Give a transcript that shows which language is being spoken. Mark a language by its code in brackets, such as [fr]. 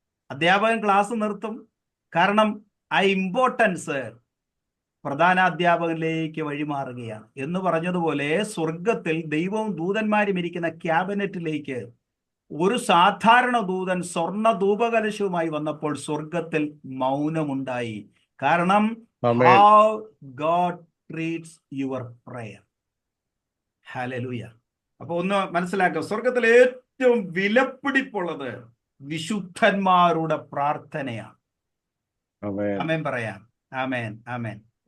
[ml] അധ്യാപകൻ ക്ലാസ് നിർത്തും. കാരണം ആ ഇമ്പോർട്ടൻസ് പ്രധാന അധ്യാപകനിലേക്ക് വഴിമാറുകയാണ്. എന്ന് പറഞ്ഞതുപോലെ സ്വർഗത്തിൽ ദൈവവും ദൂതന്മാരും ഇരിക്കുന്ന ക്യാബിനറ്റിലേക്ക് ഒരു സാധാരണ ദൂതൻ സ്വർണ്ണ ധൂപകലശവുമായി വന്നപ്പോൾ സ്വർഗത്തിൽ മൗനമുണ്ടായി. കാരണം [en] how God treats your prayer. [ml] Hallelujah. അപ്പൊ ഒന്ന് മനസ്സിലാക്കുക, സ്വർഗത്തിൽ ഏറ്റവും വിലപിടിപ്പുള്ളത് വിശുദ്ധന്മാരുടെ പ്രാർത്ഥനയാണ്. ആമേൻ പറയാം. ആമേൻ, ആമേൻ.